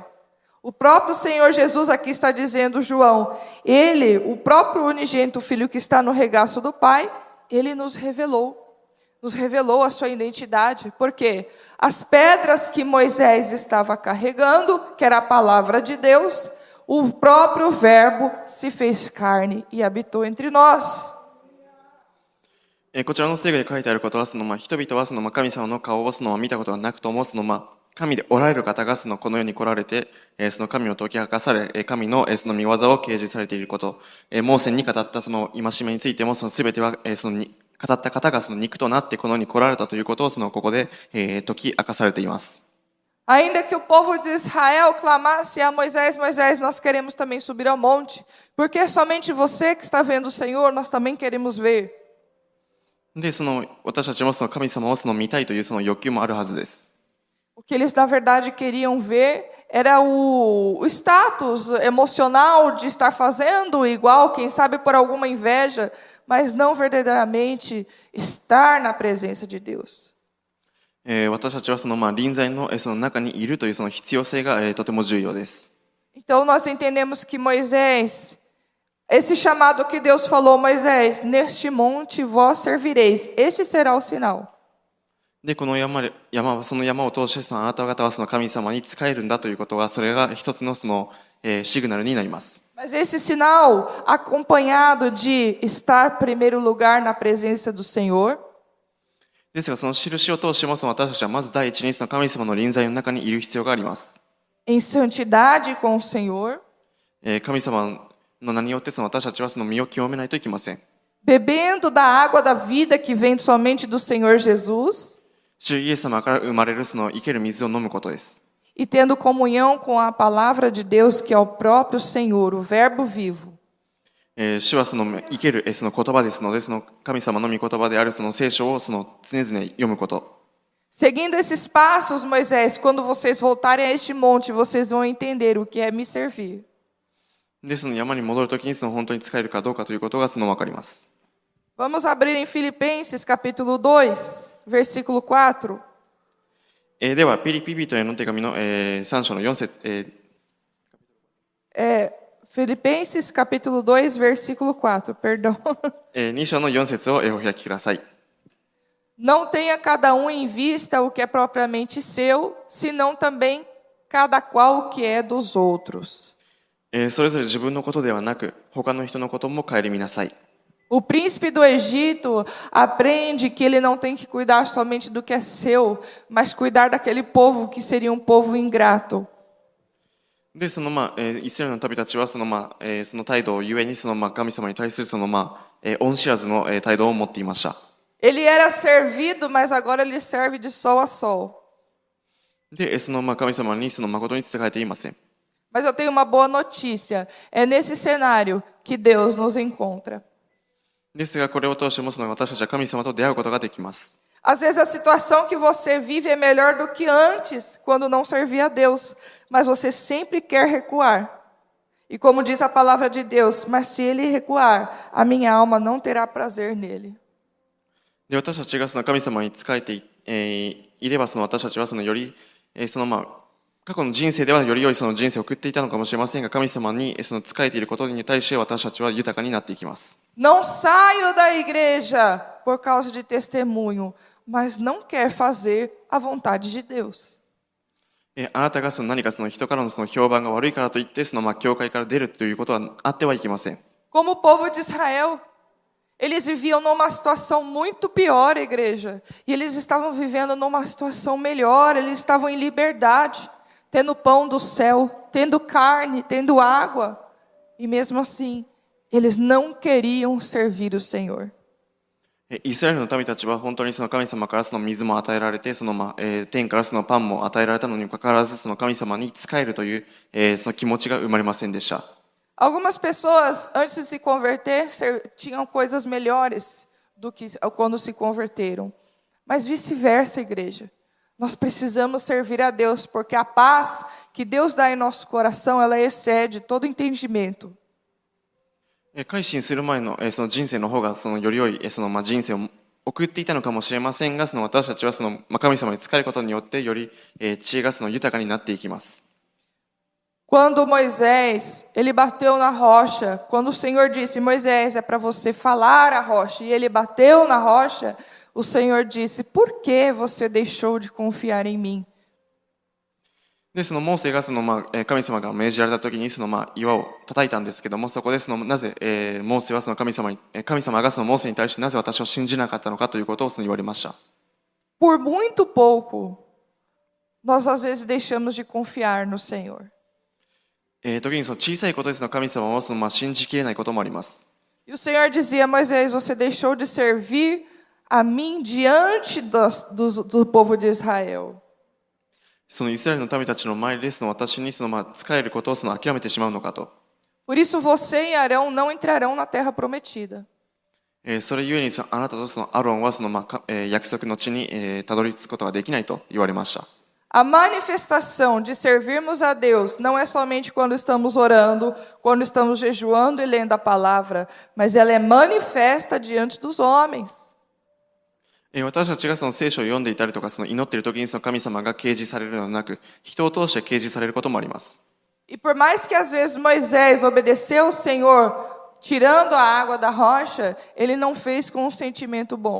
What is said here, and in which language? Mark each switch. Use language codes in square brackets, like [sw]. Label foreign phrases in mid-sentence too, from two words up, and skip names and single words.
[pt] O próprio Senhor Jesus aqui está dizendo, João, ele, o próprio unigênito filho que está no regaço do Pai, ele nos revelou a sua identidade, porque as pedras que Moisés estava carregando, que era a palavra de Deus, o próprio Verbo se fez carne e habitou entre nós. [ja] こちらの聖句に書いてあることは、人々は神様の顔を見たことがなくとも、神でおられる方がこの世に来られて、その神を解き明かされ、神のその御業を掲示されていること、モーセに語ったその戒めについても、全ては語った方が肉となってこの世に来られたということをここで解き明かされています。 [pt] Ainda que o povo de Israel clamasse a Moisés, Moisés, nós queremos também subir ao monte, porque é somente você que está vendo o Senhor, nós também queremos ver. [ja] で、私たちも神様を見たいという欲求もあるはずです。 [pt] O que eles, na verdade, queriam ver era o status emocional de estar fazendo igual, quem sabe por alguma inveja, mas não verdadeiramente estar na presença de Deus. [ja] 私たちは臨在の中にいるという必要性がとても重要です。 [pt] Então nós entendemos que Moisés, esse chamado que Deus falou, Moisés, neste monte vós servireis, este será o sinal. [ja] で、この山を通してあなた方は神様に仕えるんだということが、それが一つのシグナルになります。 [pt] Mas esse sinal, acompanhado de estar em primeiro lugar na presença do Senhor, [ja] ですが、その印を通しても私たちはまず第一に神様の臨在の中にいる必要があります。 [pt] em santidade com o Senhor, [ja] 神様の名によって私たちは身を清めないといけません。 [pt] bebendo da água da vida que vem somente do Senhor Jesus, [ja] 主イエス様から生まれる生ける水を飲むことです。 [pt] e tendo comunhão com a palavra de Deus, que é o próprio Senhor, o Verbo vivo. [ja] 主は生ける言葉ですので、神様の御言葉である聖書を常々読むこと。 [pt] Seguindo esses passos, Moisés, quando vocês voltarem a este monte, vocês vão entender o que é me servir. [ja] で、山に戻るときに本当に使えるかどうかということが分かります。 [pt] Vamos abrir em Filipenses capítulo 2, versículo 4. [ja] では、ピリピ人への手紙の3章の4節。 [pt] Filipenses capítulo 2, versículo 4, perdão. [ja] 2 章の4節をお開きください。 [pt] Não tenha cada um em vista o que é propriamente seu, senão também cada qual o que é dos outros. [ja] それぞれ自分のことではなく、他の人のことも顧みなさい。 [pt] O príncipe do Egito aprende que ele não tem que cuidar somente do que é seu, mas cuidar daquele povo que seria um povo ingrato. [ja] で、イスラエルの民たちはその態度をゆえに神様に対する恩知らずの態度を持っていました。 [pt] Ele era servido, mas agora ele serve de sol a sol. [ja] で、神様に誠に仕えていません。 [pt] Mas eu tenho uma boa notícia. É nesse cenário que Deus nos encontra. [ja] ですが、これを通しても私たちは神様と出会うことができます。 [pt] Às vezes a situação que você vive é melhor do que antes, quando não servia a Deus, mas você sempre quer recuar. E como diz a palavra de Deus, mas se ele recuar, a minha alma não terá prazer nele. [ja] で、私たちが神様に仕えていれば私たちはより過去の人生ではより良い人生を送っていたのかもしれませんが、神様に仕えていることに対して私たちは豊かになっていきます。 [pt] Não saio da igreja por causa de testemunho, mas não quer fazer a vontade de Deus. [ja] あなたが何か人からの評判が悪いからといって教会から出るということはあってはいけません。 [pt] Como o povo de Israel, eles viviam numa situação muito pior, igreja, e eles estavam vivendo numa situação melhor, eles estavam em liberdade, tendo pão do céu, tendo carne, tendo água, e mesmo assim, eles não queriam servir o Senhor. [ja] イスラエルの民たちは本当に神様から水も与えられて、天からパンも与えられたのにもかかわらず神様に仕えるという気持ちが生まれませんでした。 [pt] Algumas pessoas, antes de se converter, tinham coisas melhores do que quando se converteram. Mas vice-versa, igreja. Nós precisamos servir a Deus, porque a paz que Deus dá em nosso coração, ela excede todo entendimento. [ja] 改心する前の人生の方がより良い人生を送っていたのかもしれませんが、私たちは神様に仕えることによってより知恵が豊かになっていきます。 [pt] Quando Moisés, ele bateu na rocha, quando o Senhor disse, Moisés, é para você falar a rocha, e ele bateu na rocha, o Senhor disse, por que você deixou de confiar em mim? [ja] で、そのモーセが神様が命じられた時に岩を叩いたんですけども、そこでなぜ、モーセは神様がモーセに対してなぜ私を信じなかったのかということを言われました。 [pt] Por muito pouco, nós às vezes deixamos de confiar no Senhor. [ja] 時に小さいことで神様を信じきれないこともあります。 [pt] E o Senhor dizia, Moisés, você deixou de servir a mim diante do povo de Israel. [ja] そのイスラエルの民たちの前で私に仕えることを諦めてしまうのかと。 [pt] Por isso você e Arão não entrarão na terra prometida. [ja] それゆえにあなたとアロンは約束の地にたどり着くことができないと言われました。 [pt] A manifestação de servirmos a Deus não é somente quando estamos orando, quando estamos jejuando e lendo a palavra, mas ela é manifesta diante dos homens. [ja] 私たちが聖書を読んでいたりとか祈っている時に神様が掲示されるのではなく、人を通して掲示されることもあります。 [pt] E por mais que às vezes Moisés obedeceu ao Senhor, tirando a água da rocha, ele não fez com um sentimento bom.